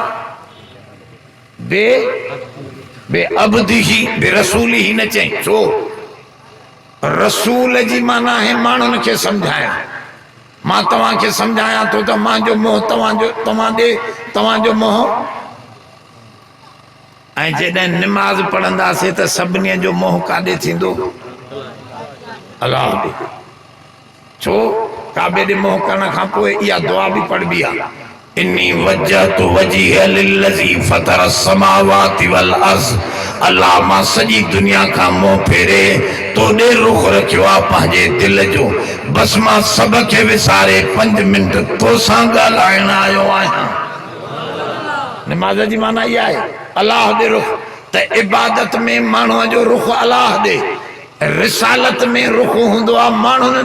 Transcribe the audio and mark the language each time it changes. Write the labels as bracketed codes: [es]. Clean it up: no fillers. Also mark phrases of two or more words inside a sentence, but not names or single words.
[ar] بعبده برسوله [sd] न चई छो रसूल जी माना है माण्हुनि खे सम्झाया मां तव्हांखे सम्झाया थो त मुंहिंजो मोह तव्हांजो मोह ऐं जॾहिं निमाज़ पढ़ंदासीं त सभिनी जो मोह काॾे थींदो अलाह ॾे छो काबे ॾे मोह करण खां पोइ इहा दुआ बि पढ़बी आहे [ar] إني وجهت وجهي للذي فطر السماوات والأرض [sd] अल्लाह मां सॼी दुनिया खां मोह फेरे तोॾे रुख रखियो आहे पंहिंजे दिलि जो बसि मां सभ खे विसारे 5 मिंट तोसां ॻाल्हाइण आयो आहियां निमाज़ जी माना इहा आहे अल्लाह ॾे रुख त इबादत में माण्हूअ जो रुख अल्लाह ॾे रिसालत में रुख हूंदो आहे माण्हुनि